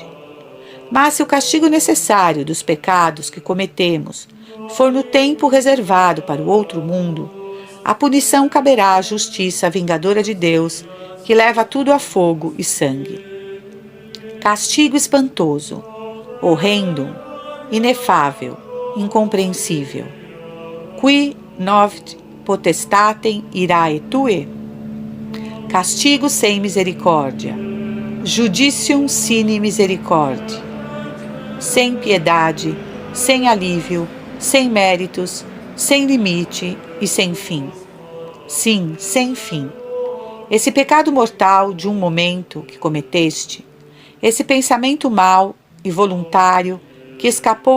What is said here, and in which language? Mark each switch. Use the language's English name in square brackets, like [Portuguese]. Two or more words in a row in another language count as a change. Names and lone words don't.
[Portuguese] Mas se o castigo necessário dos pecados que cometemos for no tempo reservado para o outro mundo, a punição caberá à justiça vingadora de Deus, que leva tudo a fogo e sangue. Castigo espantoso, horrendo, inefável, incompreensível. [Latin] Qui novit potestatem irae tue? [Portuguese] Castigo sem misericórdia. [Latin] Judicium sine misericordia. [Portuguese] Sem piedade, sem alívio, sem méritos, sem limite e sem fim. Sim, sem fim. Esse pecado mortal de um momento que cometeste, esse pensamento mau e voluntário que escapou a